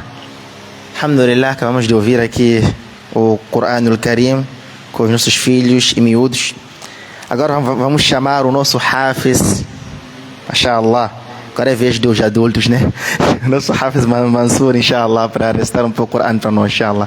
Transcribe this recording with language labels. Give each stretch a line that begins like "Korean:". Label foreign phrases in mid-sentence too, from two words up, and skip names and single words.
Portuguese: Alhamdulillah, acabamos de ouvir aqui o Quran Al-Karim com os nossos filhos e miúdos. Agora vamos chamar o nosso Hafiz,
Arabic: ما شاء الله.
Portuguese: Agora é vez dos adultos, né? Nosso Hafiz Mansur, inshallah, para recitar um pouco o Quran para nós, inshallah.